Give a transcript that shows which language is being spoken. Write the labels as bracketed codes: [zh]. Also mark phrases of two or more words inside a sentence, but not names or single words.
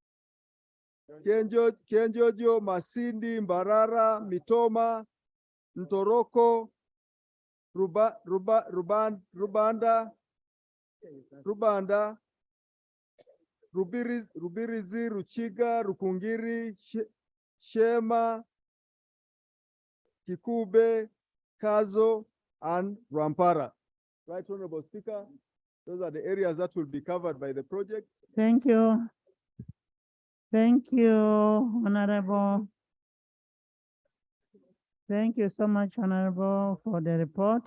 [en] Kenjojo, Masindi, Mbarara, Mitoma, Ntoroko, Rubanda, Rubirizi, Ruchiga, Rukungiri, Shema, Kikube, Kazo, and Rampara. Right, Honorable Speaker, those are the areas that will be covered by the project. Thank you. Thank you, Honorable. Thank you so much, Honorable, for the report.